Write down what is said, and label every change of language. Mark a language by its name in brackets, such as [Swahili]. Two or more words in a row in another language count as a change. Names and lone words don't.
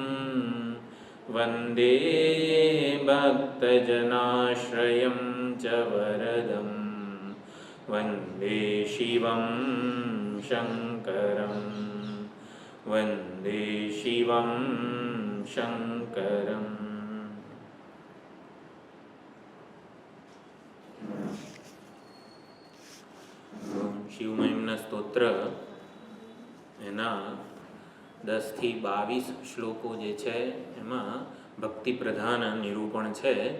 [Sanskrit] वन्दे भक्तजनाश्रयं च वरदं वन्दे शिवं शङ्करं वन्दे शिवं शङ्करम्। [Gujarati] શિવમહિમના સ્તોત્ર એના 10 થી 22 શ્લોકો જે છે એમાં ભક્તિ પ્રધાન નિરૂપણ છે.